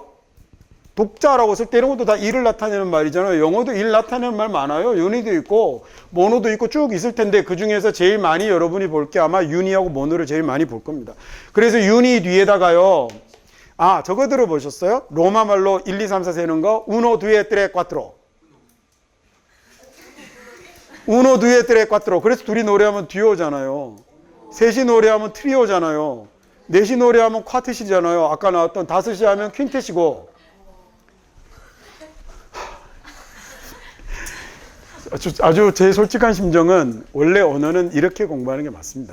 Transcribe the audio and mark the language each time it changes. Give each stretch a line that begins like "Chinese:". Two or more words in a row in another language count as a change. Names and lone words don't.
Korean: 독자라고 쓸 때 이런 것도 다 일을 나타내는 말이잖아요. 영어도 일 나타내는 말 많아요. 유니도 있고 모노도 있고 쭉 있을 텐데 그 중에서 제일 많이 여러분이 볼 게 아마 유니하고 모노를 제일 많이 볼 겁니다. 그래서 유니 뒤에다가요. 아, 저거 들어보셨어요? 로마 말로 1, 2, 3, 4 세는 거
Italian: uno, due, tre, quattro. uno, due, tre, quattro.
Korean: 그래서 둘이 노래하면 듀오잖아요. 셋이 노래하면 트리오잖아요. 넷이 노래하면 쿼텟이잖아요. 아까 나왔던 다섯이 하면 퀸텟이고. 아주 제 솔직한 심정은 원래 언어는 이렇게 공부하는 게 맞습니다.